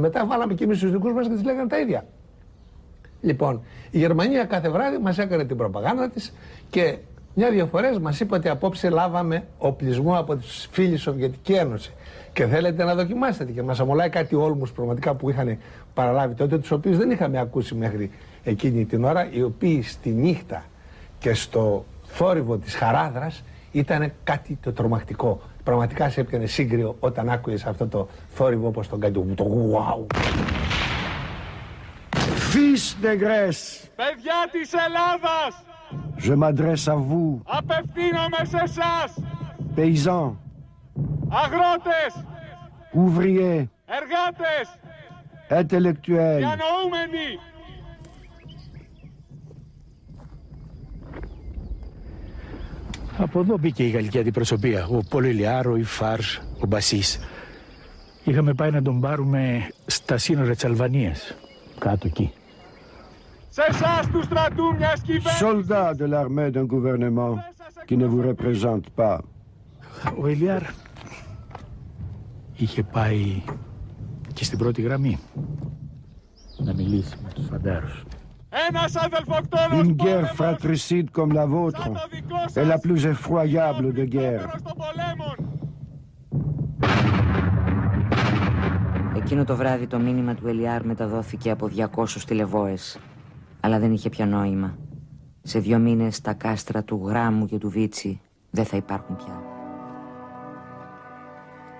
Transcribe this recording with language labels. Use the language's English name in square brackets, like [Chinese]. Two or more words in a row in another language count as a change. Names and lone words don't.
[Greek] Μετά βάλαμε και εμείς τους δικούς μας και τις λέγανε τα ίδια. Λοιπόν, η Γερμανία κάθε βράδυ μας έκανε την προπαγάνδα της και μια-δυο φορές μας είπε ότι απόψε λάβαμε οπλισμό από τις φίλοι Σοβιετική Ένωση και θέλετε να δοκιμάσετε, και μας αμολάει κάτι όλμους πραγματικά που είχαν παραλάβει τότε, τους οποίους δεν είχαμε ακούσει μέχρι εκείνη την ώρα, οι οποίοι στη νύχτα και στο θόρυβο της Χαράδρας ήταν κάτι το τρομακτικό. Πραγματικά σε έπιανε σύγκριο όταν άκουγες αυτό το θόρυβο όπως τον κάτι το γουάου. [French] Fils de Grèce, [Greek] παιδιά της Ελλάδας, [French] je m'adresse à vous, [Greek] απευθύνομαι σε εσάς, [French] paysans, [Greek] αγρότες, [French] ouvriers, [Greek] εργάτες, [French] intellectuels, [Greek] διανοούμενοι. Από εδώ μπήκε η γαλλική αντιπροσωπεία, ο Πολυλιάρο, η Φάρς, ο Μπασίς. Είχαμε πάει να τον πάρουμε στα σύνορα της Αλβανίας, κάτω εκεί. Σε εσάς του στρατού μιας κυβέρνησης. [French] soldats de l'armée d'un gouvernement qui ne vous représente pas. [Greek] Ο Ελιάρ είχε πάει και στην πρώτη γραμμή να μιλήσει με τους φαντάρους. Ένας αδελφοκτόνος [French] Une guerre fratricide comme la vôtre est la plus effroyable de guerre. [Greek] Εκείνο το βράδυ το μήνυμα του Ελιάρ μεταδόθηκε από 200 τηλεβόες, αλλά δεν είχε πια νόημα. Σε 2 μήνες τα κάστρα του Γράμμου και του Βίτσι δεν θα υπάρχουν πια.